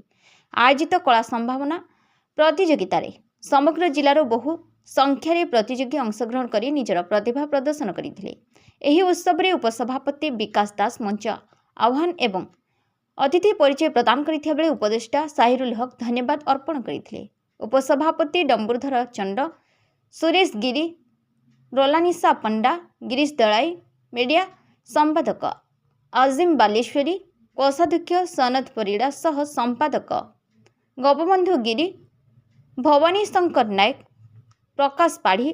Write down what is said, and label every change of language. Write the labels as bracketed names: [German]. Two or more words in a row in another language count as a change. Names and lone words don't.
[Odia] ଆୟୋଜିତ କଳା ସମ୍ଭାବନା ପ୍ରତିଯୋଗିତା ସମଗ୍ର ଜିଲ୍ଲାର ବହୁ ସଂଖ୍ୟାରେ ପ୍ରତିଯୋଗୀ ଅଂଶଗ୍ରହଣ କରି ନିଜର ପ୍ରତିଭା ପ୍ରଦର୍ଶନ କରିଥିଲେ। ଏହି ଉତ୍ସବ ରେ ଉପସଭାପତି ବିକାଶ ଦାସ ମଞ୍ଚ ଆହ୍ୱାନ ଏବଂ ଅତିଥି ପରିଚୟ ପ୍ରଦାନ କରିଥିବା ବେଳେ ଉପଦେଷ୍ଟା ସାହିରୁଲ ହକ ଧନ୍ୟବାଦ ଅର୍ପଣ କରିଥିଲେ। ଉପସଭାପତି ଡମ୍ବରୁଧର ଚଣ୍ଡ ସୁରେଶ ଗିରି ରୋଲାନିସା ପଣ୍ଡା ଗିରୀଶ ଦଳାଇ ମିଡିଆ ସମ୍ପାଦକ ଆଜିମ ବାଲେଶ୍ୱରୀ କୋଷାଧ୍ୟକ୍ଷ ସନତ ପରିଡ଼ା ସହ ସମ୍ପାଦକ ଗୋପବନ୍ଧୁ ଗିରି ଭବାନୀ ଶଙ୍କର ନାୟକ ପ୍ରକାଶ ପାଢ଼ୀ